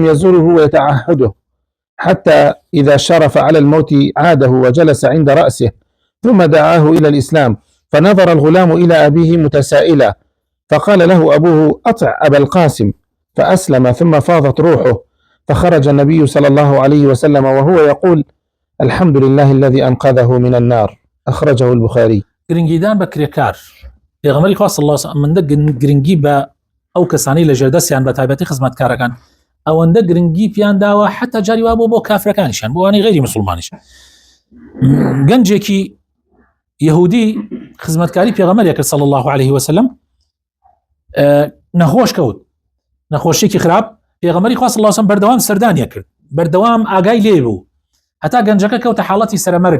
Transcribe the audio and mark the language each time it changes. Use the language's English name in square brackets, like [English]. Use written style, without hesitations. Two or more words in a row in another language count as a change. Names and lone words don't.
[Arabic] يزوره ويتعهده حتى إذا شرف على الموت عاده وجلس عند رأسه ثم دعاه إلى الإسلام، فنظر الغلام إلى أبيه متسائلا، فقال له أبوه أطع أبا القاسم، فأسلم ثم فاضت روحه، فخرج النبي صلى الله عليه وسلم وهو يقول الحمد لله الذي أنقذه من النار، أخرجه البخاري. [Central Kurdish] گرنگیدان بە کرێکار پێغەمبەری خوا [Arabic] صلی الله علیه وسلم [Central Kurdish] ئەوەندە گرنگی بە ئەو کەسانی لە ژێردەستیان بە تایبەتی خزمەتکارەکان ئەوەندە گرنگی پیان داوە حتا جاری وا بۆ کافرەکانیشان بۆ وانی غیری مسلمانیش. گەنجێکی یەهودی خزمەتکاری پێغەمبەری کرد [Arabic] صلی الله علیه وسلم، [Central Kurdish] نەخۆش کەوت، نەخۆشیێکی خراپ، پێغەمبەری خوا [Arabic] صلی الله علیه وسلم [Central Kurdish] بەردەوام سەردانیە کرد، بەردەوام ئاگای لێ بوو، هەتا گەنجەکە کەوتە حاڵەتی سەرەمەرگ.